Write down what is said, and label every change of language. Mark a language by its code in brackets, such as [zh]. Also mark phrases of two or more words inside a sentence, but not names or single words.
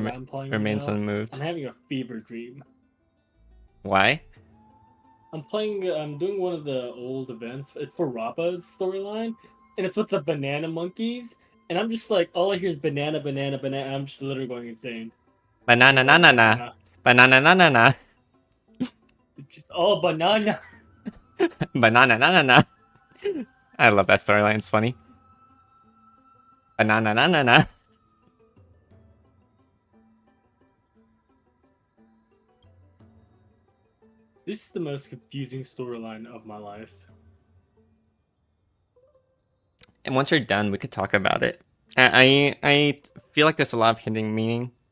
[en] remains unmoved. I'm having a fever dream. Why? I'm doing one of the old events. It's for Rappa's storyline, and it's with the banana monkeys. And I'm just like, all I hear is banana, banana, banana. I'm just literally going insane. Banana, na na na. Banana, na na na. It's just all banana. Banana, na na na. I love that storyline. It's funny. Banana, na na na. This is the most confusing storyline of my life. And once you're done, we could talk about it. I feel like there's a lot of hidden meaning.